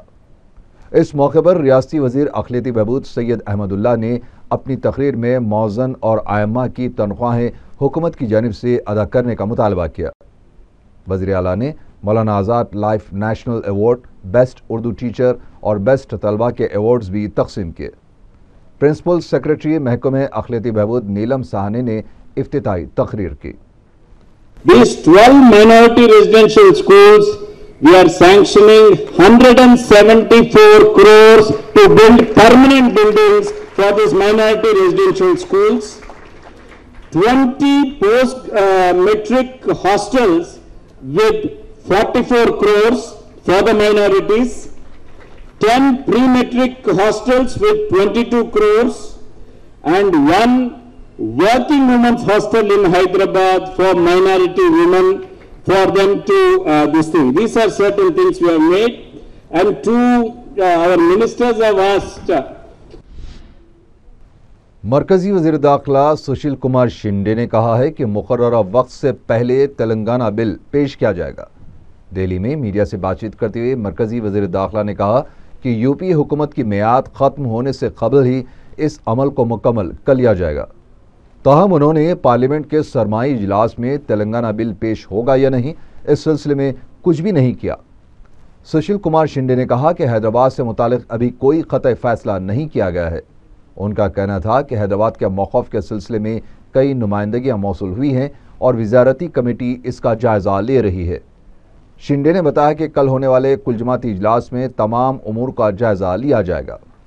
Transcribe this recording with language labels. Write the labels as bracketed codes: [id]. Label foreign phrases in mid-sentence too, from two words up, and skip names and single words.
[ur] اس موقع پر ریاستی وزیر اقلیتی بہبود سید احمد اللہ نے اپنی تقریر میں مؤذن اور ائمہ کی تنخواہیں حکومت کی جانب سے ادا کرنے کا مطالبہ کیا۔ وزیر اعلیٰ نے مولانا آزاد لائف نیشنل ایوارڈ، [en] Best Urdu teacher [ur] اور بیسٹ طلبہ کے ایوارڈز بھی تقسیم کیے۔ پرنسپل سیکریٹری محکمہ اقلیتی بہبود نیلم سہانے نے افتتاحی تقریر کی۔ [en] These 12 minority residential schools, we are sanctioning 174 crores to build permanent buildings for these minority residential schools. 20 post-matric hostels with 44 crores for the minorities. 10 pre-matric hostels with 22 crores and 1 working women's hostel in Hyderabad for minority women for them to this thing. These are certain things we have made, and two our ministers have asked. [ur] مرکزی وزیر داخلہ سشیل کمار شنڈے نے کہا ہے کہ مقررہ وقت سے پہلے تلنگانہ بل پیش کیا جائے گا۔ دہلی میں میڈیا سے بات چیت کرتے ہوئے مرکزی وزیر داخلہ نے کہا کہ یو پی حکومت کی میعاد ختم ہونے سے قبل ہی اس عمل کو مکمل کر لیا جائے گا۔ تاہم انہوں نے پارلیمنٹ کے سرمائی اجلاس میں تلنگانہ بل پیش ہوگا یا نہیں اس سلسلے میں کچھ بھی نہیں کیا۔ سشیل کمار شنڈے نے کہا کہ حیدرآباد سے متعلق ابھی کوئی قطعی فیصلہ نہیں کیا گیا ہے۔ ان کا کہنا تھا کہ حیدرآباد کے موقف کے سلسلے میں کئی نمائندگیاں موصول ہوئی ہیں اور وزارتی کمیٹی اس کا جائزہ لے رہی ہے۔ شنڈے نے بتایا کہ کل ہونے والے کل جماعتی اجلاس میں تمام امور کا جائزہ لیا جائے گا۔